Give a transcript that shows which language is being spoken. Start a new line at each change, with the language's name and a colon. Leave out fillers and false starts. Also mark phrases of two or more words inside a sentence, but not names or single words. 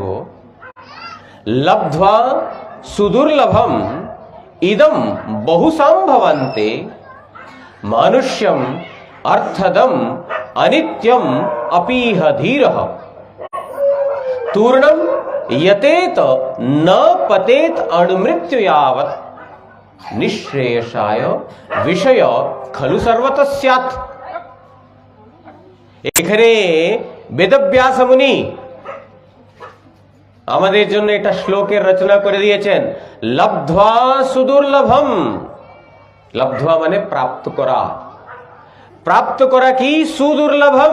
Sanskrit: लब्ध्वा सुदुर्लभम इदम बहुसम्भवन्ते मनुष्यम अर्थदम अनित्यम अपिह धीरः तूर्णम यतेत न पतेत अणुमृत्यु यावत् निःश्रेयसाय विषय खलु सर्वतः स्यात्।
Bangla: এখানে বেদব্যাস মুনি আমাদের জন্য এটা শ্লোকের রচনা করে দিয়েছেন।
Sanskrit: लब्ध्वा सुदुर्लभम,
Bangla: লব্ধ্বা মানে প্রাপ্ত করা, প্রাপ্ত করা কি সুদুর্লভম।